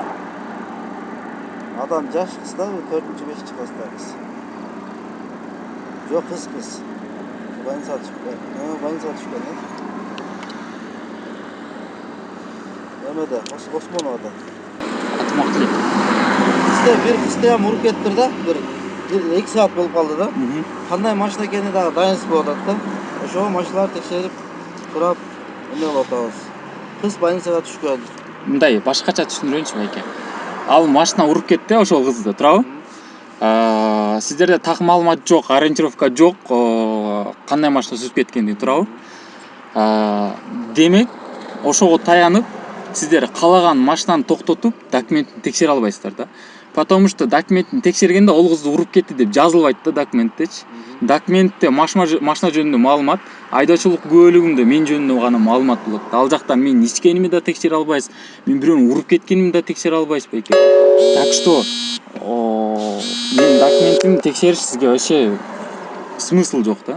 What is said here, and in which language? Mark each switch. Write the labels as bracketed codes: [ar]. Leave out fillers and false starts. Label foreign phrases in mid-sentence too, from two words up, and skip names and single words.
[ky] Адам жаш кыз да, 4-5 класста кыз. Жок, кыз. Больницага түшкөн. Больницага түшкөн. Эмеде, Осмоновада. Атмак элек. Bir kızda ham urup kettir da, bir 2 saat болуп калды да. Кандай машина экени дагы дайынсыз болуп атат да. Ошого машиналарды текшерип, сурап, эме болуп атабыз. Кыз больницага түшкөн. Мындай башкача түшүндүрөйүнчү байке. Ал машина уруп кетти ошол кызды, туурабы? Сиздерде так маалымат жок, ориентировка жок, кандай машина сүзүп кеткендиги, туурабы? Демек, ошого таянып, сиздер каалаган машинаны токтотуп, документин текшере албайсыздар да. [ru] Потому что [ky] документин текшергенде ол кызды уруп кетти деп жазылбайт да документтечи. Документте машина жөнүндө маалымат, айдоочулук күбөлүгүмдө мен жөнүндө гана маалымат болот. Ал жакта мен ичкенимди да текшере албайсыз, мен бирөөнү уруп кеткенимди да текшере албайсыз байке. [ru] Так что [ky] мен документимди текшериш сизге [ru] вообще смысл [ky] жок да.